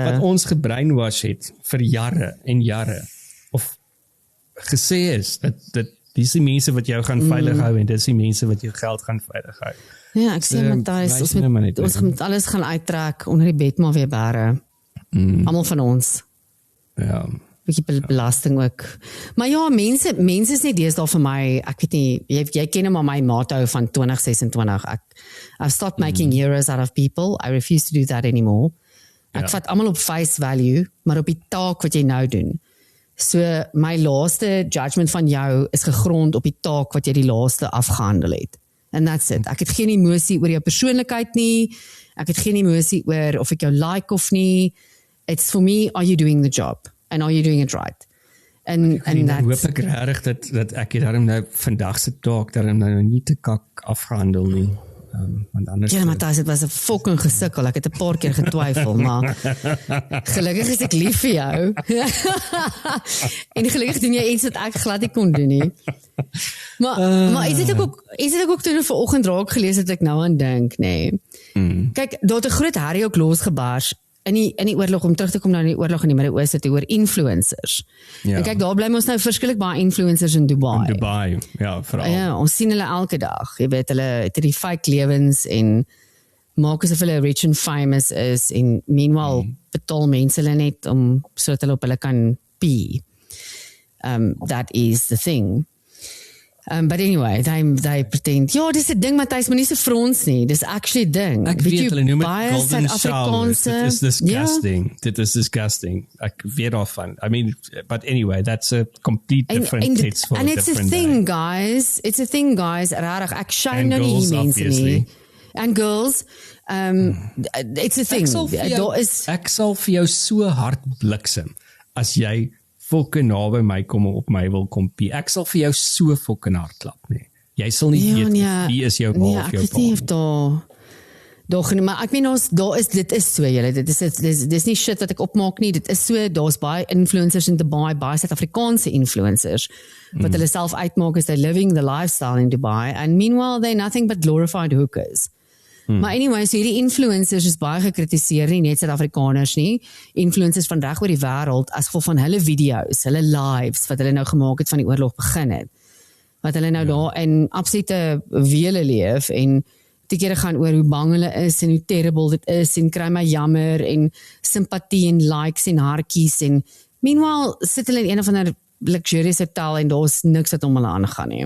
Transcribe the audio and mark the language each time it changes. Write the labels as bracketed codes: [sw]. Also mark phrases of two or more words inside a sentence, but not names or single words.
[af] wat ons gebrainwash het vir jare en jare of gesê is dat dis die mense wat jou gaan veilig hou en dis die mense wat jou geld gaan veilig hou. Ja, ek sê Matthys, ons moet alles gaan uittrek onder die bed maar weer bære. Almal van ons. Ja. Bietjie belasting ook. Maar ja, mense is nie deesdae vir my, ek weet nie, jy ken maar my motto van 2026. [en] I've stopped making heroes out of people. I refuse to do that anymore. [af] Ek vat almal op [en] face value, [af] maar op die taak wat jy nou doen. So my laaste judgment van jou is gegrond op die taak wat jy die laaste afgehandel het. [en] And that's it. [af] Ek het geen emosie oor jou persoonlikheid nie. Ek het geen emosie oor of ek jou like of nie. [en] It's for me, are you doing the job? And are you doing it right? [af] En hoop ek regtig dat ek het daarom nou vandag se taak daarom nou nie te kak afgehandel nie. Want anders ja, Matthys, dit was 'n fucking gesukkel. Ek het 'n paar keer getwyfel, maar gelukkig is ek lief vir jou. En gelukkig doen jy iets wat ek glad nie kon doen nie. Maar is dit ook toe vanoggend raak gelees het ek nou aan dink, nê. Kyk, daar het 'n groot herrie ook losgebars in die oorlog, om terug te kom nou in die oorlog in die Midde-Ooste toe oor influencers. Ja. En kyk, daar bly ons nou verskriklik baie influencers in Dubai. In Dubai, ja, veral. Ja, ons sien hulle elke dag. Jy weet, hulle het die fake lewens en maak asof hulle [en] rich and famous [af] is en meanwhile betaal mense hulle net om sodat hulle op hulle kan pee. [en] That is the thing. But anyway, they pretend, [af] ja, dis 'n ding, Matthys, maar nie so frons nie. Dis actually 'n ding. Ek weet hulle noem dit [en] golden showers. [af] Dit is disgusting. Yeah. Dit is disgusting. Ek weet daarvan. [en] I mean, but anyway, that's a complete different case for a different day. And it's a thing, guys. It's a thing, guys. [af] Rarig, ek shame nou nie hier mense nie. [en] And girls, it's a thing. [af] Ek sal vir jou so hard bliksem as jy fokke naby my kom op my wil kompie. Ek sal vir jou so fokke hard klap, nee. Jy sal nie weet wie is jou ma of jou pa. Ek weet nie of daar maar ek meen dit is so julle. Dis nie shit wat ek opmaak nie. Dit is so, daar's baie influencers in Dubai, baie Suid-Afrikaanse influencers wat hulle self uitmaak as [en] they're living the lifestyle in Dubai and meanwhile they're nothing but glorified hookers. [af] Maar anyway, so hierdie influencers is baie gekritiseer, nie net Suid-Afrikaners nie, influencers van reg oor die wêreld as gevolg van hulle video's, hulle lives wat hulle nou gemaak het van die oorlog begin het. Wat hulle nou daar in absolute wele leef en die kere gaan oor hoe bang hulle is en hoe terrible dit is en kry my jammer en simpatie en likes en hartjies en meanwhile sit hulle in een of ander luxurious hotel en daar's niks wat om hulle aangaan nie.